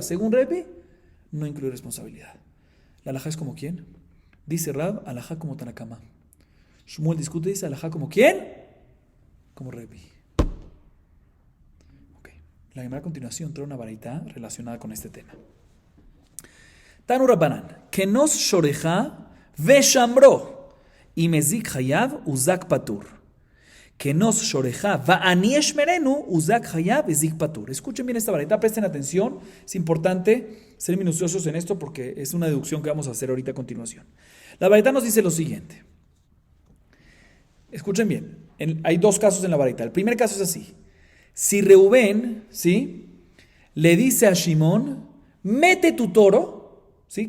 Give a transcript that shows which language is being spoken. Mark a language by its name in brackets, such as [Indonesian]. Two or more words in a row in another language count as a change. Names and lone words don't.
[Spanish] Según Rebi, no incluye responsabilidad. ¿La alajá es como quién? Dice Rab, alajá como Tanakama. Shmuel discute, dice alajá como quién? Como Rebi. La Gemara a continuación trae una baraita relacionada con este tema. [Aramaic] תנו רבנן, [Hebrew] הכנס שורך ושמרו, y מזיק חייב הוזק פטור. הכנס שורך ואני אשמרנו הוזק חייב והזיק פטור. [Spanish] Escuchen bien esta baraita, presten atención. Es importante ser minuciosos en esto porque es una deducción que vamos a hacer ahorita a continuación. La baraita nos dice lo siguiente. Escuchen bien. Hay dos casos en la baraita. El primer caso es así. Si Reubén, ¿sí?, le dice a Shimón, mete tu toro, ¿sí?